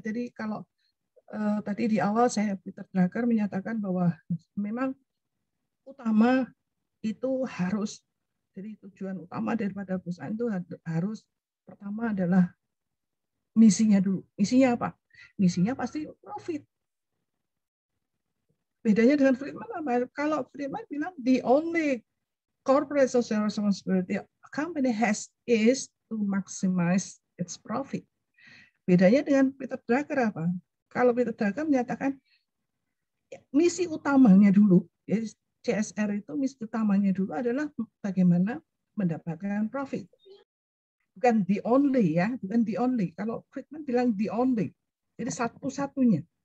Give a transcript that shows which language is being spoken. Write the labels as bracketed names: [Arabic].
[Indonesian] Jadi kalau tadi di awal Peter Drucker menyatakan bahwa memang utama itu harus, jadi tujuan utama daripada perusahaan itu harus pertama adalah misinya dulu. Misinya apa? Misinya pasti profit. Bedanya dengan Friedman apa? Kalau Friedman bilang [English] the only corporate social responsibility a company has is to maximize its profit. [Indonesian] Bedanya dengan Peter Drucker apa? Kalau Peter Drucker menyatakan misi utamanya dulu, ya, CSR itu misi utamanya dulu adalah bagaimana mendapatkan profit. Bukan [English] the only [Indonesian] ya, bukan the only. Kalau Friedman bilang the only, jadi satu-satunya.